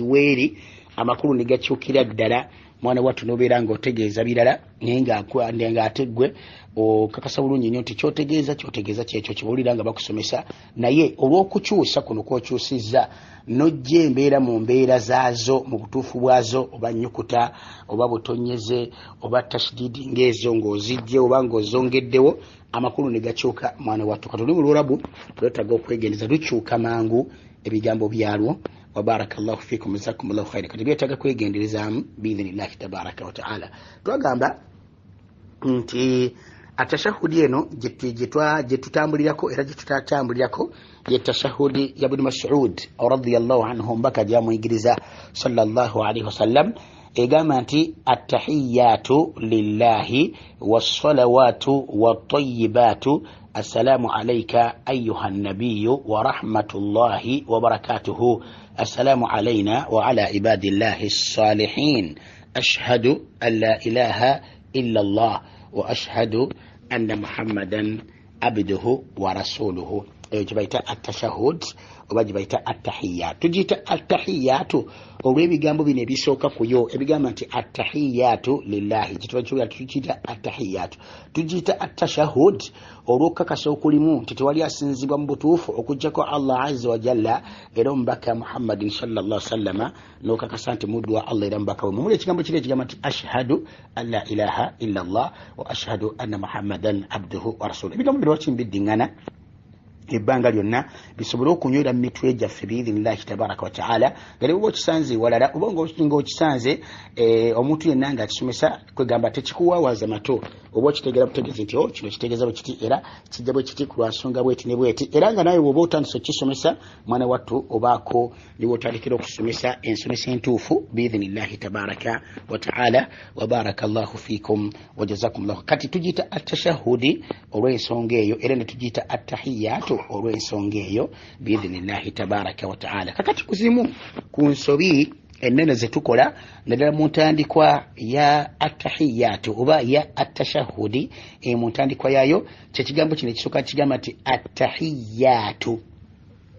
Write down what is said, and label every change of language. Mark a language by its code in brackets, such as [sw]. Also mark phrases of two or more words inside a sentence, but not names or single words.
[lg] weeri, amakulu ne gakyukira ddala mwana wattu n'obeera ng'otegeeza birala naye ng'ate ggwe okakasa bulungi nnyo nti kyotegeeza kyekyo kibuulira nga bakusomesa, naye olw'okukyusa kuno kw'okyusizza n'ojja embeera mu mbeera zaazo mu butuufu bwazo, oba nnyukuta oba butonyeze oba tashdidi ng'ezo ng'ozijje oba ng'ozongeddewo, amakulu ne gakyuka mwana wattu. Kati olulimi lw'Olwarabu lwetaaga okwegendeza, lukyuka mangu ebigambo byalwo. [ar] وبارك الله فيكم جزاكم الله خيرا. [lg] Kati byetaaga kwegenderezaamu [ar] بإذن الله تبارك وتعالى. [lg] Twagamba nti atashahudi eno gye tutambulirako era gye tutatambulirako ye tashahudi ya Ibn [ar] Mas'ud رضي الله عنه [lg] mbaka gyamuyigiriza [ar] صلى الله عليه وسلم, [lg] egamba nti [ar] التحيات لله والصلوات والطيبات السلام عليك أيها النبي ورحمة الله وبركاته السلام علينا وعلى عباد الله الصالحين أشهد أن لا إله إلا الله وأشهد أن محمدا عبده ورسوله. [lg] Eyo kibayita atashahud oba gibayita attahiyatu. Tugiyita attahiyatu olw'ebigambo bino ebisooka kuyo ebigamba nti [ar] التحيات لله, [lg] tugiyita attahiyatu. Tugiyita attashahud olw'okukakasa okulimu nti tewali asinzibwa mu butuufu okuggyako Allah [ar] عز وجل [lg] era omubaka Muhammadin [ar] صلى الله عليه وسلم, [lg] n'okakasa nti muddu wa Allah era mubaka we. Mumuli ekigambo kiri ekigamba nti [ar] أشهد أن لا إله إلا الله وأشهد أن محمدا عبده ورسوله. [lg] Ebigambo bino lwaki mbiddiŋŋana ebbanga lyonna bisobole okunywera mu mitwe gyaffe [ar] بإذن الله تبارك وتعالى. [lg] Nga oba okisanze walala oba ng'okisanze omuntu yenna ng'akisomesa kwegamba tekikuwaawaza mato oba okitegeera butegeezi nti kino kitegeeza bwe kiti era kijja bwe kiti ku lwansonga bweti ne bweti, era nga nawe bw'oba otandise okukisomesa mwana wattu obaako niwe otandikira okusomesa ensomesa entuufu [ar] بإذن الله تبارك وتعالى. وبارك الله فيكم وجزاكم الله. [lg] Kati tugiyita attashahudi olw'ensonga eyo era ne tugiyita attahiyatu olw'ensonga eyo [ar] بإذن الله تبارك وتعالى. [lg] Kakati kuzimu ku nsobi ennene zetukola naddala mu ntandikwa ya attahiyatu oba ya attashahudi, mu ntandikwa yaayo kyekigambo kino ekisooka kigamba nti attahiyatu.